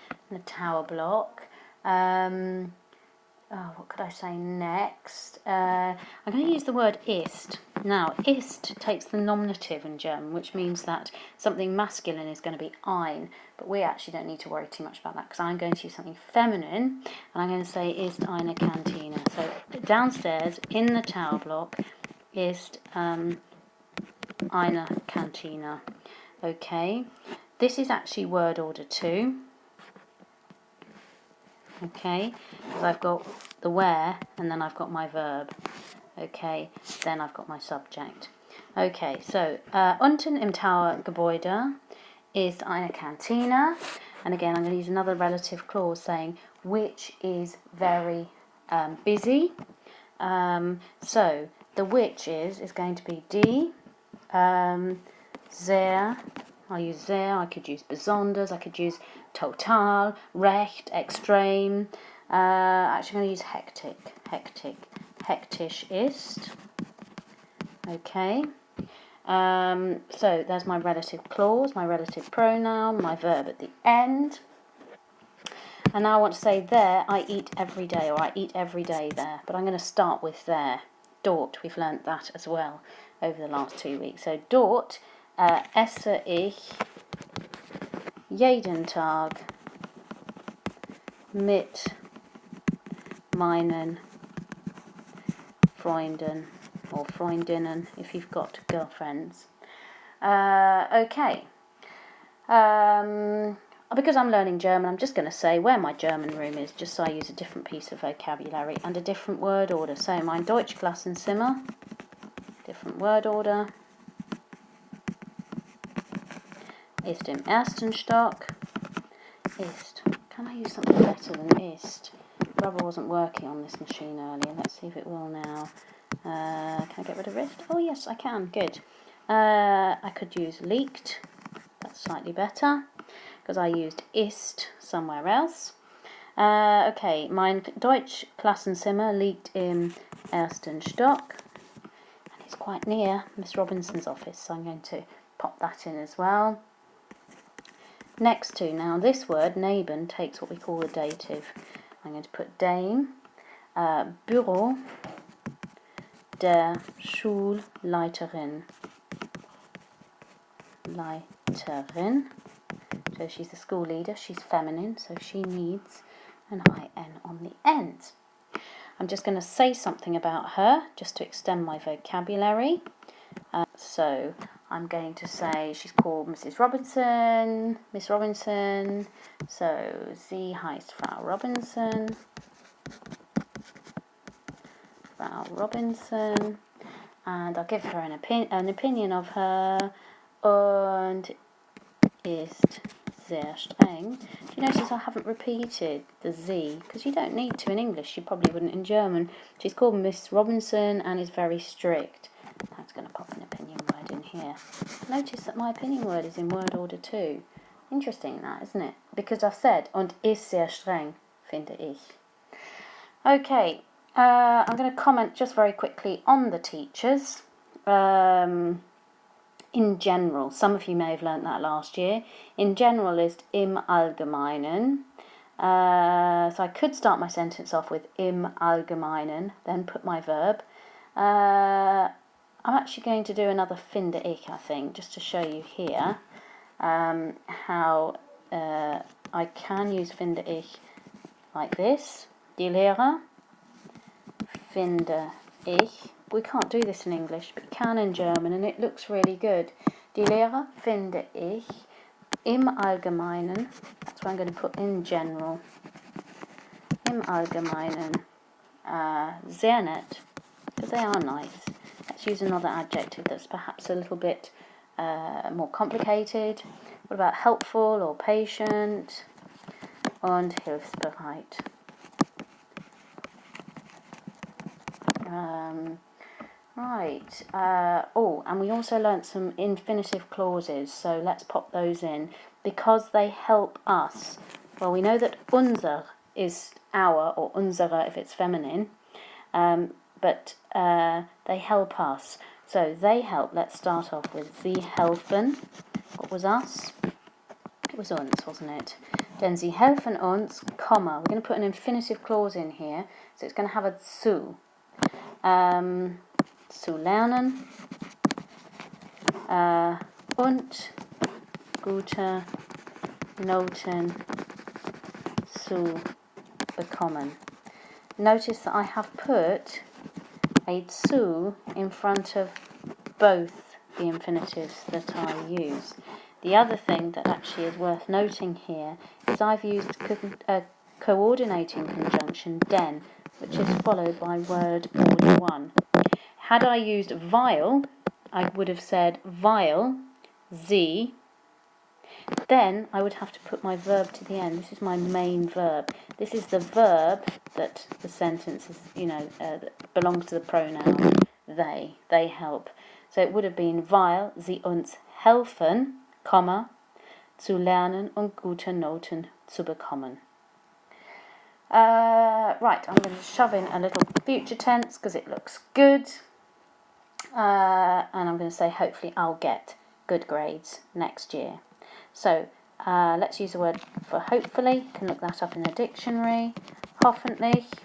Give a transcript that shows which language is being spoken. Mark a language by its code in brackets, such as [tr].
[en] The tower block. What could I say next? I'm going to use the word ist. Now, ist takes the nominative in German, which means that something masculine is going to be ein, but we actually don't need to worry too much about that because I'm going to use something feminine, and I'm going to say [de] ist eine Kantine. [en] So downstairs in the tower block [de] ist eine Kantine. [en] Okay, this is actually word order 2. Okay, because I've got the where and then I've got my verb. Okay, then I've got my subject. Okay, so [de] unten im Towergebäude ist eine Kantine, [en] and again I'm going to use another relative clause saying which is very busy. So the which is going to be die, sehr. I'll use sehr, I could use besonders, I could use total, recht, extrem. Actually, I'm going to use hectic. [de] Hektisch ist. [en] Okay. So there's my relative clause, my relative pronoun, my verb at the end. And now I want to say there, I eat every day, or I eat every day there. But I'm going to start with there. Dort, we've learnt that as well over the last 2 weeks. [de] So dort esse ich jeden Tag mit meinen Freunden, [en] or Freundinnen if you've got girlfriends. Okay. Because I'm learning German, I'm just going to say where my German room is, just so I use a different piece of vocabulary and a different word order. [de] So mein Deutschklassenzimmer, [en] different word order, [de] ist im ersten Stock. Ist. [en] Can I use something better than ist? Rubber wasn't working on this machine earlier. Let's see if it will now. Can I get rid of ist? Oh yes, I can. Good. I could use liegt. That's slightly better because I used ist somewhere else. [de] Okay, mein Deutschklassenzimmer liegt im ersten Stock. [en] And it's quite near Miss Robinson's office, so I'm going to pop that in as well. Next to, now this word, neben, takes what we call the dative. I'm going to put dem, Büro, [de] der Schulleiterin. [en] Leiterin. So she's the school leader, she's feminine, so she needs an IN on the end. I'm just going to say something about her, just to extend my vocabulary. So I'm going to say she's called Mrs. Robinson, Miss Robinson. [de] So sie heißt Frau Robinson. Frau Robinson. [en] And I'll give her an opinion of her. [de] Und ist sehr streng. [en] Do you notice I haven't repeated the Z? Because you don't need to in English, you probably wouldn't in German. She's called Miss Robinson and is very strict. I'm just going to pop an opinion word in here. Notice that my opinion word is in word order too. Interesting that, isn't it? Because I've said, [de] und ist sehr streng, finde ich. [en] Okay, I'm going to comment just very quickly on the teachers. In general, some of you may have learnt that last year. In general is [de] im Allgemeinen. [en] So I could start my sentence off with im Allgemeinen, then put my verb. I'm actually going to do another finde ich, I think, just to show you here how I can use finde ich like this. [de] Die Lehrer, finde ich. [en] We can't do this in English, but you can in German, and it looks really good. [de] Die Lehrer finde ich im Allgemeinen. [en] That's what I'm going to put in general. [de] Im Allgemeinen. Sehr nett, [en] because they are nice. Let's use another adjective that's perhaps a little bit more complicated. What about helpful or patient? [de] Und hilfsbereit. [en] Right. And we also learnt some infinitive clauses, so let's pop those in. Because they help us. Well, we know that unser is our, or unsere if it's feminine, but they help us. So they help. Let's start off with [de] sie helfen. [en] What was us? It was uns, wasn't it? [de] Denn sie helfen uns, comma. [en] We're going to put an infinitive clause in here, so it's going to have a zu. [de] Zu lernen und gute Noten zu bekommen. [en] Notice that I have put a zu in front of both the infinitives that I use. The other thing that actually is worth noting here is I've used a coordinating conjunction den, which is followed by word order 1. Had I used weil, I would have said [de] weil, sie. [en] Then I would have to put my verb to the end. This is my main verb. This is the verb that the sentence is, belongs to the pronoun they. They help. So it would have been [de] weil sie uns helfen, comma, zu lernen und gute Noten zu bekommen. [en] Right, I'm going to shove in a little future tense because it looks good. And I'm going to say hopefully I'll get good grades next year. So let's use the word for hopefully. You can look that up in the dictionary. Hoffentlich.